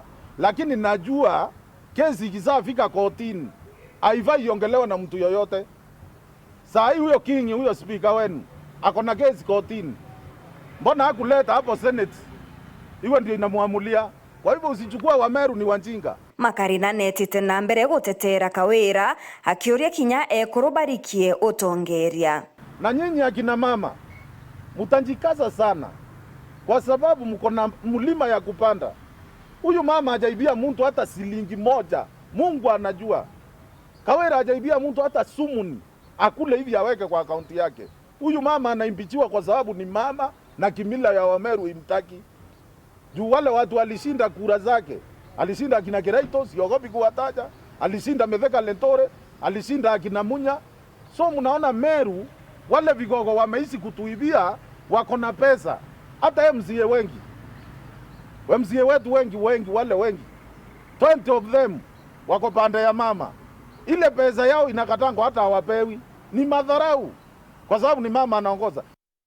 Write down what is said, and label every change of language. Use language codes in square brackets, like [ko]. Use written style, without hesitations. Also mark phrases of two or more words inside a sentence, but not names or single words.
[sw] Lakini najua kesi ikisafika kotini haifai iongelewe na mtu yoyote. Saa hii huyo king, huyo speaker wenu ako na kesi kotini. Mbona hakuleta hapo Senate? Iwe ndio inamuamulia. Kwa hivyo usichukua Wameru ni wanjinga. [mer] Makarina netite na mbere gutetera kawira akiuria kinya ekurubarikie utongeria. [sw] Na nyinyi akina mama mutanjikaza sana kwa sababu mko na mlima ya kupanda. Huyu mama hajaibia mtu hata shilingi moja. Mungu anajua. Kawira hajaibia mtu hata sumuni akule hivi aweke kwa akaunti yake. Huyu mama anaimpichiwa kwa sababu ni mama na kimila ya Wameru imtaki. Juu wale watu walishinda kura zake. Alishinda akina Kiraitos, siogopi kuwataja. Alishinda Metheka Lentore, alishinda akina Munya. So mnaona Meru wale vigogo wameishi kutuibia, wako na pesa. Hata MCA wengi. MCA wetu wengi wale wengi. [en] 20 of them [sw] wako pande ya mama. Ile pesa yao inakatangwa hata hawapewi. Ni madharau kwa sababu ni mama anaongoza.